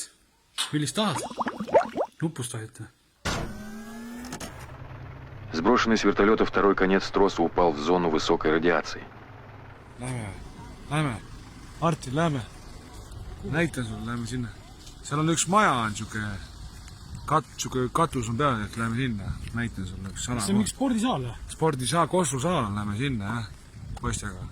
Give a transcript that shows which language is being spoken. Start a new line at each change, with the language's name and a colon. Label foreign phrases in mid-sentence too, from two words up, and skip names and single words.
Estonian: Millist tahad? Nupust vajute.
Russian: Сброшенный с вертолета второй конец троса упал в зону высокой радиации.
Estonian: Lähme. Arti, lähme. Näitan sul, lähme sinna. Seal on üks maja, on siuke katus on peal, et lähme sinna. Näitan sulle üks sala. See on mingi spordisaal või? Spordisaal, Kossusaal, lähme sinna, jah. Poistega.